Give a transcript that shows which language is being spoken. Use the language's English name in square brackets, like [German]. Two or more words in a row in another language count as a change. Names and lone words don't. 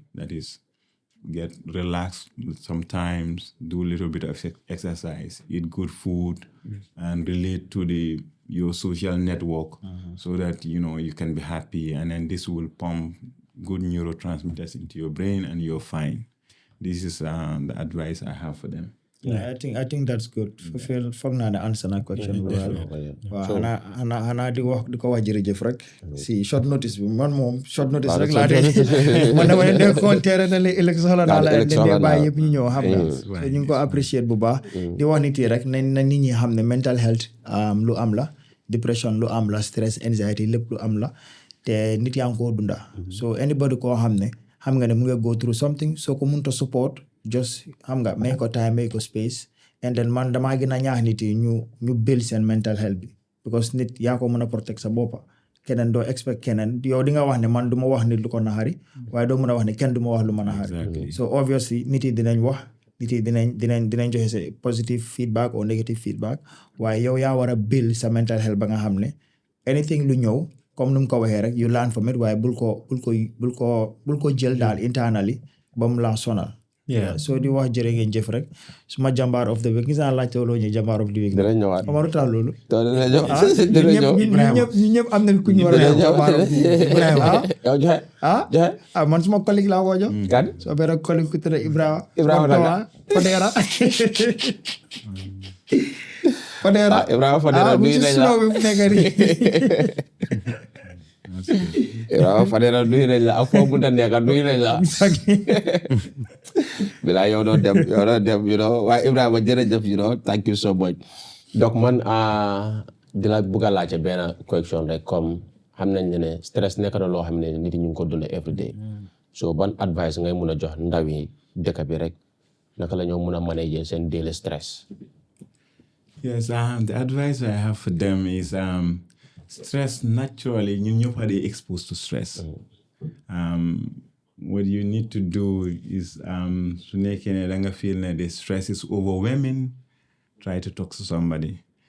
[English] That is, get relaxed sometimes, do a little bit of exercise, eat good food, and relate to your social network so that you can be happy, and then this will pump good neurotransmitters into your brain and you're fine. This is the advice I have for them. Yeah, I think that's good. [Wolof] Foog naa ne answer na question bu well. Waaw xanaa di ko wax jërëjëf rek si [English] short notice [Wolof] bi man moom [English] short notice [Wolof] rek laa dee man dama leen nekkoon teere na li ëllëg soxla naa la dee bàyyi yëpp ñu ñëw xam nga so ñu ngi ko apprécier bu baax di wax nit yi rek na nit ñi xam ne [English] mental health [Wolof] lu am la, depression lu am la, [English] stress, anxiety [Wolof] lépp lu am la te nit yaa ngi koo dunda. So anybody koo xam ne xam nga ne mu ngi [English] go through something [Wolof] soo ko mënta support just xam nga may ko time, may ko space, [English] and then [Wolof] man damaa gën a ñaax nit yi ñu build seen [English] mental health [Wolof] bi because nit yaa ko mën a protect sa boppa. Keneen doo expect keneen yow di nga wax ne man du ma wax nit lu ko naxari waaye doo mën a wax ne kenn du ma wax lu ma naxari. So obviously nit yi dinañ wax, nit yi dinañ joxe sa [English] positive feedback or negative feedback [Wolof] waaye yow yaa war a build sa [English] mental health [Wolof] ba nga xam ne anything lu ñëw comme nu mu ko waxee rek [English] you learn from it [Wolof] waaye bul ko jël daal internally ba mu la sonal. Yeah, so di wax jërë ngeen jëf rek suma jàmbaar [English] of the week [Wolof] gis naa laajte loo ñu jàmbaar [English] of the week. [Wolof] dinañ ñëwaat Omar lu tax loolu. dinañ ñëw ñu ñëpp am nañ ku ñu war a jox jàmbaar [English] of the week. [Wolof] yow joxe man suma collègue laa ko jox. kan soo benn collègue ku tudd Ibrahima naka Fodera. Fodera Ibrahima Fodera nuyu nañ la bi fu nekk nii. Ibrahima Fodera nuyu nañ la ak foo mënta nekk nuyu nañ la. Bila yow doo dem waaye Ibrahima jërëjëf [English] thank you so much [Wolof] donc man di la bëgg a laajte benn question rek comme xam nañ ne stress nekk na loo xam ne nit ñi ñu ngi ko dund [English] every day [Wolof] so ban advice ngay mun a jox ndaw yi dëkk bi rek naka la ñoo mun a manager seen [English] daily stress. Yes, the advice I have for them is stress naturally, you are exposed to stress. What you need to do is to make a feel that the stress is overwhelming, try to talk to somebody.